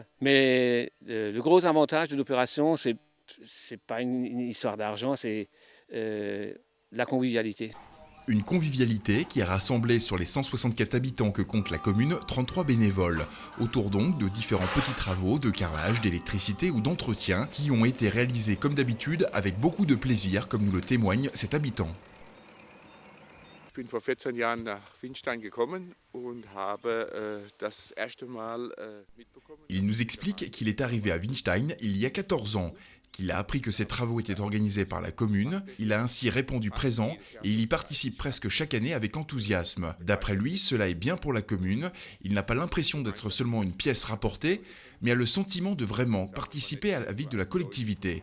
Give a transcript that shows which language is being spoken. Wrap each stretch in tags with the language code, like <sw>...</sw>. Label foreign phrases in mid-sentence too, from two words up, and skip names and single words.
<fr>Mais le gros avantage de l'opération, c'est pas une histoire d'argent, c'est la convivialité. Une convivialité qui a rassemblé sur les 164 habitants que compte la commune 33 bénévoles, autour donc de différents petits travaux de carrelage, d'électricité ou d'entretien qui ont été réalisés comme d'habitude avec beaucoup de plaisir, comme nous le témoigne cet habitant.</fr> <de>Ich bin vor 14 Jahren nach Winstein gekommen und habe das erste Mal mitbekommen.</de> <fr>Il nous explique qu'il est arrivé à Winstein il y a 14 ans, qu'il a appris que ces travaux étaient organisés par la commune. Il a ainsi répondu présent et il y participe presque chaque année avec enthousiasme. D'après lui, cela est bien pour la commune. Il n'a pas l'impression d'être seulement une pièce rapportée, mais a le sentiment de vraiment participer à la vie de la collectivité.</fr>